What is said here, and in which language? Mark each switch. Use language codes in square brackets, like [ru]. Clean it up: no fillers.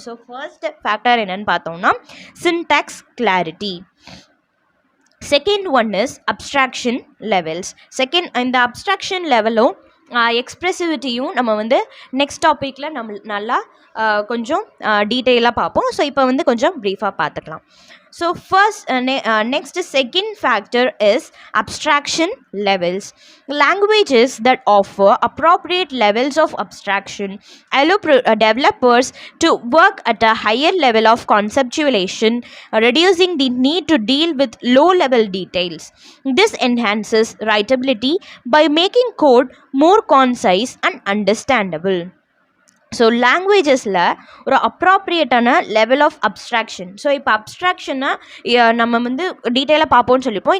[ta] So first factor என்னென்னு பார்த்தோம்னா syntax clarity. Second one is abstraction levels. இந்த abstraction லெவலும் எக்ஸ்ப்ரெசிவிட்டியும் நம்ம வந்து நெக்ஸ்ட் டாப்பிக்கில் நல்லா கொஞ்சம் டீட்டெயிலாக பார்ப்போம். ஸோ இப்போ வந்து கொஞ்சம் ப்ரீஃபாக பார்த்துக்கலாம். [en] So first next second factor is abstraction levels. Languages that offer appropriate levels of abstraction allow developers to work at a higher level of conceptualization, reducing the need to deal with low level details. This enhances writability by making code more concise and understandable. [ta] So லாங்குவேஜஸில் ஒரு அப்ராப்ரியேட்டான level of abstraction. So இப்போ அப்ஸ்ட்ராக்ஷனை நம்ம வந்து டீட்டெயிலாக பார்ப்போம்னு சொல்லிப்போம்.